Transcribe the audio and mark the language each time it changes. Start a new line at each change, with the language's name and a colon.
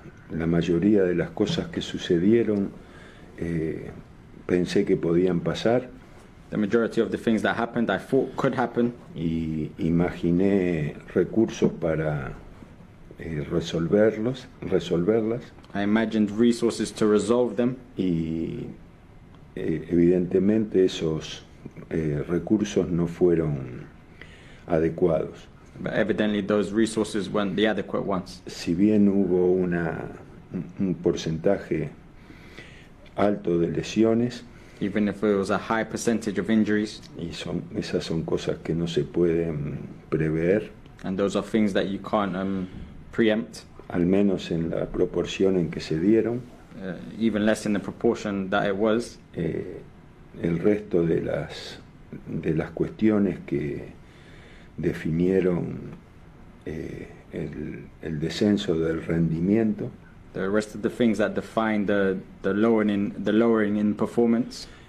Spanish: La mayoría de las cosas que sucedieron pensé que podían pasar.
English: The majority of the things that happened, I thought could happen.
Spanish: Y imaginé recursos para resolverlas.
English: I imagined resources to resolve them.
Spanish: Y evidentemente esos recursos no fueron adecuados.
English: But evidently those resources weren't the adequate ones.
Spanish: Si bien hubo un porcentaje alto de lesiones,
English: even if it was a high percentage of injuries,
Spanish: y esas son cosas que no se pueden prever,
English: and those are things that you can't preempt,
Spanish: al menos en la proporción en que se dieron,
English: even less in the proportion that it was.
Spanish: El resto de las cuestiones que definieron el descenso del rendimiento.
English: The rest of the things that define the lowering in performance.